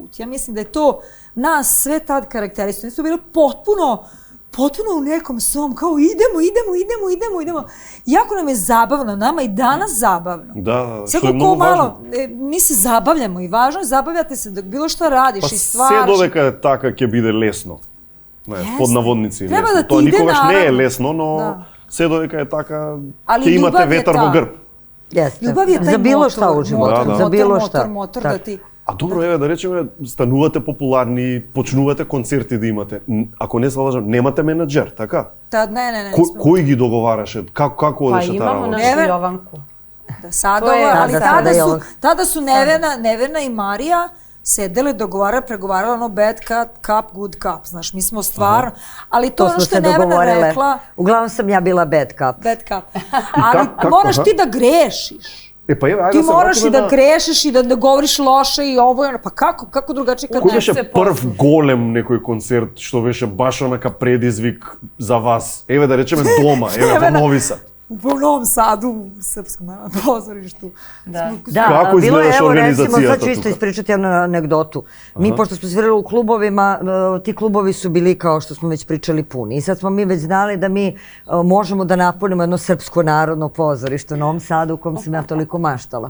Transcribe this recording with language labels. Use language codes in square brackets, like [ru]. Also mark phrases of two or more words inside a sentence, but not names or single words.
[sr] Ja mislim da je to nas sve tad karakteristika. Oni su bili potpuno u nekom svom, kao idemo. Jako nam je zabavno, nama i danas zabavno. Da, što je mnogo važno. Mi se zabavljamo i važno je zabavljati se dok bilo što radiš i stvaraš. [mk] Pa sve dodека така ќе биде лесно. Под наводници. Треба да ти Тоа иде, никогаш не е наравно. лесно, но се додека е така, Али ќе имате љубав е ветар во таа. грб. [sr] Jeste. Ljubav je taj Za bilo šta motor, u životu. Za bilo šta. motor Tak. da ti... [mk] А добро, еве да речеме, станувате популарни, почнувате концерти да имате. Ако не се лажам, немате менаџер, така? [sr] Ne. [mk] Кој ги договараше? Како [sr] Pa [mk] одеше таа [sr] imamo [mk] работа? [sr] našu Jovanku. Da, sad To je- ovo, ali Sada tada su Nevena i Marija sedele, pregovarala ono [en] bad cup, good cup, [sr] znaš, mi smo stvarno, ali to ono smo što se je Nevena dogovorile. rekla, Uglavnom sam ja bila [en] bad cup. bad cup, [sr] ali Kako? moraš ti da grešiš. [mk] Е, па еве, ајде [sr] Ti [mk] да се [sr] moraš i [mk] вратиме [sr] da [mk] на... [sr] grešiš i da govoriš loše i ovo i ono, pa kako drugačije kad [mk] Кој [sr] ne? [mk] беше [sr] се [mk] прв [sr] позна. [mk] голем некој концерт што беше баш онака предизвик за вас? Еве да речеме дома, еве во Нови Сад. [sr] U Novom Sadu, u Srpskom pozorištu. Da. Da, Kako bilo je, izgledaš evo recimo, organizacija sad ću isto [mk] tuka? [sr] ispričati jednu anegdotu. Mi, pošto smo svirali u klubovima, ti klubovi su bili, kao što smo već pričali, puni. I sad smo mi već znali da mi možemo da napunimo jedno srpsko narodno pozorište u Novom Sadu, u kom sam ja toliko maštala.